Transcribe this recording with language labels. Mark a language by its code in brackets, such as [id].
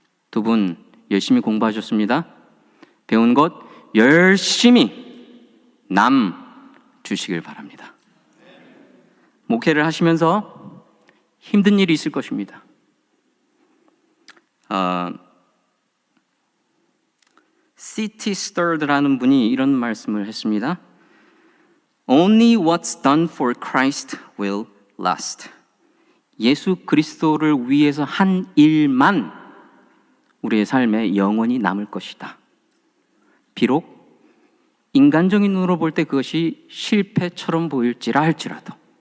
[ko] 두 분 열심히 공부하셨습니다. 배운 것 열심히 남 주시길 바랍니다. 목회를 하시면서 힘든 일이 있을 것입니다. C.T. Studd라는 분이 이런 말씀을 했습니다. [en] Only what's done for Christ will last. [ko] 예수 그리스도를 위해서 한 일만 우리의 삶에 영원히 남을 것이다. 비록 인간적인 눈으로 볼 때 그것이 실패처럼 보일지라 할지라도.